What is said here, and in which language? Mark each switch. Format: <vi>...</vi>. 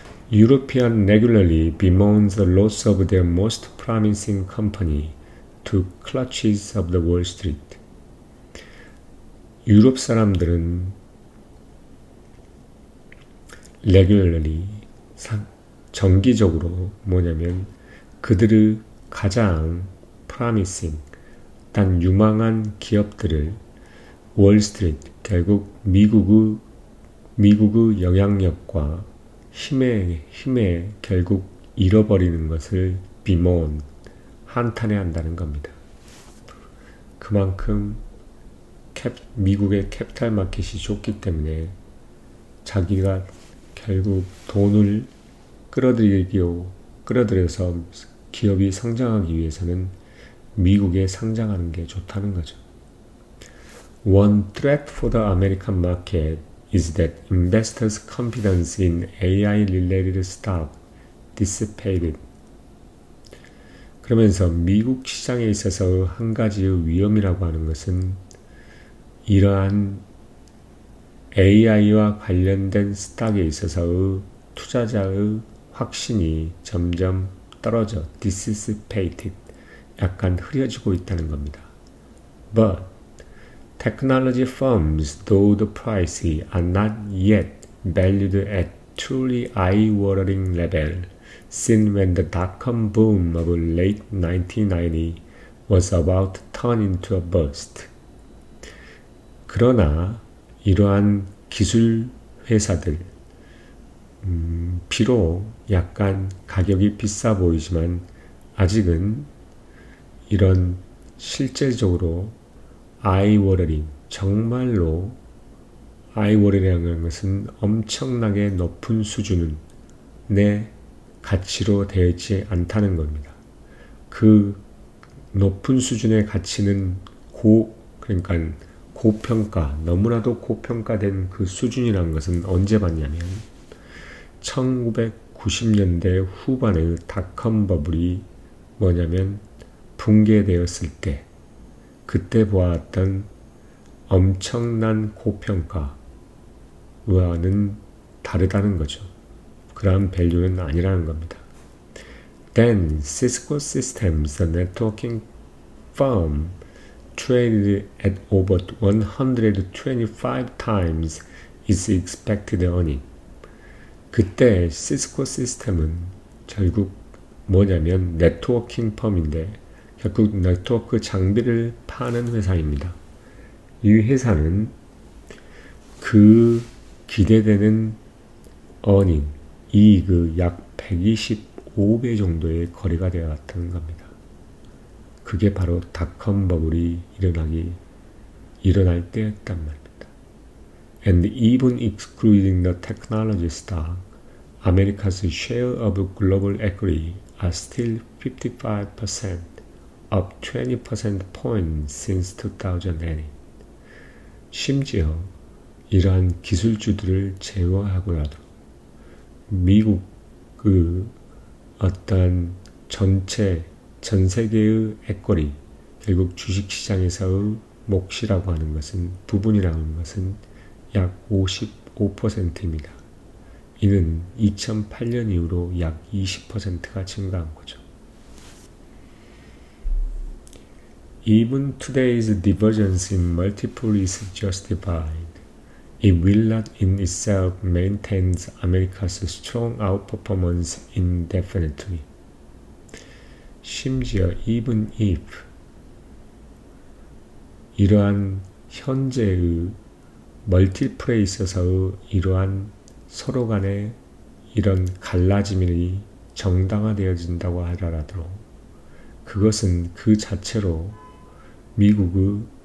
<en>European regularly bemoans the loss of their most promising company to clutches of the Wall Street.</en> <ko>유럽 사람들은 regularly 정기적으로 뭐냐면 그들의 가장 promising 단 유망한 기업들을 월스트리트 결국 미국의 영향력과 힘에 결국 잃어버리는 것을 비모은 한탄해한다는 겁니다. 그만큼 미국의 캐피탈 마켓이 좋기 때문에 자기가 결국 돈을 끌어들여서 기업이 성장하기 위해서는 미국에 상장하는 게 좋다는 거죠.</ko> <en>One threat for the American market is that investors' confidence in AI-related stock dissipated.</en> <ko>그러면서 미국 시장에 있어서 한 가지의 위험이라고 하는 것은 이러한 AI와 관련된 스탁에 있어서의 투자자의 확신이 점점 떨어져 dissipated, 약간 흐려지고 있다는 겁니다.</ko> <en>But technology firms, though the prices are not yet valued at truly eye-watering level, since when the dot-com boom of late 1990 was about to turn into a bust.</en> <ko>그러나 이러한 기술 회사들, 비록 약간 가격이 비싸 보이지만 아직은 이런 실질적으로 아이워러링, 정말로 아이워러링이라는 것은 엄청나게 높은 수준의 가치로 되어 있지 않다는 겁니다. 그 높은 수준의 가치는 그러니까 고평가, 너무나도 고평가된 그 수준이라는 것은 언제 봤냐면 1990년대 후반의 닷컴 버블이 뭐냐면 붕괴되었을 때 그때 보았던 엄청난 고평가와는 다르다는 거죠. 그러한 밸류는 아니라는 겁니다.</ko> <en>Then Cisco Systems, the networking firm, traded at over 125 times its expected earning.</en> <ko>그때 시스코 시스템은 결국 뭐냐면 네트워킹 펌인데 결국 네트워크 장비를 파는 회사입니다. 이 회사는 그 기대되는 earning, 이익의 약 125배 정도의 거래가 되어왔다는 겁니다. 그게 바로 닷컴 버블이 일어날 때였단 말입니다.</ko> <en>And even excluding the technology stock, America's share of global equity are still 55%, up 20% points since 2008.</en> <ko>심지어 이러한 기술주들을 제외하고라도 미국 어떤 전 세계의 에쿼리, 결국 주식시장에서의 몫이라고 하는 것은, 부분이라고 하는 것은 약 55%입니다. 이는 2008년 이후로 약 20%가 증가한 거죠.</ko> <en>Even today's divergence in multiple is justified. It will not in itself maintain America's strong outperformance indefinitely.</en> <ko>심지어</ko> <en>even if</en> <ko>이러한 현재의 멀티플에 있어서의 이러한 서로 간의 이런 갈라짐이 정당화되어진다고 하더라도 그것은 그 자체로 미국의</ko>